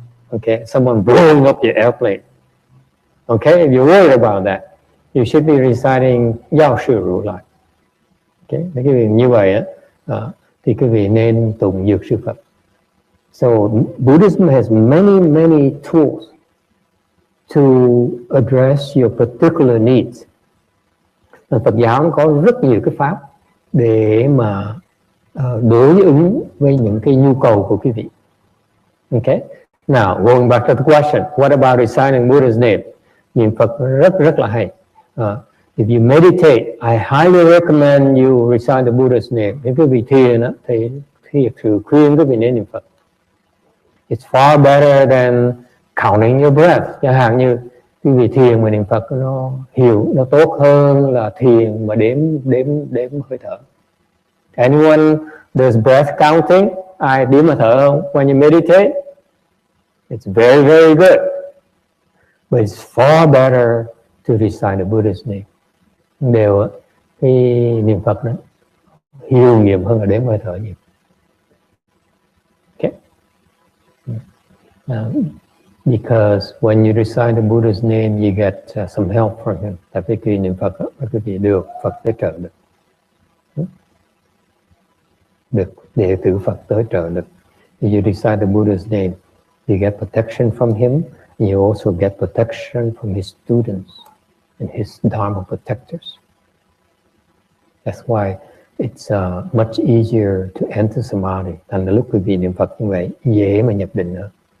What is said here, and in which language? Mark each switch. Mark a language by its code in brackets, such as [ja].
[en] Okay, someone blowing up your airplane. Okay, if you're worried about that, you should be reciting Yao Shi Ru Lai. [vi] Okay, cái việc như vậy á, thì quý vị nên tụng Dược Sư Phật. [en] So Buddhism has many tools to address your particular needs. [vi] Phật giáo có rất nhiều cái pháp để mà đối ứng với những cái nhu cầu của quý vị. [en] Okay. Now, going back to the question, what about reciting Buddha's name? [vi] Niệm Phật rất là hay. [en] If you meditate, I highly recommend you recite the Buddha's name. [vi] Nếu quý vị thiền á, thì khuyên quý vị nên niệm Phật. [en] It's far better than counting your breath. [vi] Chẳng hạn như quý vị thiền mà niệm Phật nó tốt hơn là thiền mà đếm hơi thở. [en] Anyone does breath counting? [vi] Ai đếm hơi thở không? [en] When you meditate, it's very, very good. But it's far better to recite the Buddha's name. [vi] Đều cái niệm Phật đó hiệu nghiệm hơn là đếm hơi thở nhiều. [en] Okay. Because when you recite the Buddha's name, you get some help from him. [vi] Tại vì khi niệm Phật đó, quý vị được Phật tới trợ lực. Được đệ tử Phật tới trợ lực. [en] If you recite the Buddha's name, you get protection from him. And you also get protection from his students and his Dharma protectors. That's why it's much easier to enter samadhi. [vi] Thành lúc quý vị niệm Phật như vậy, dễ mà nhập định hơn.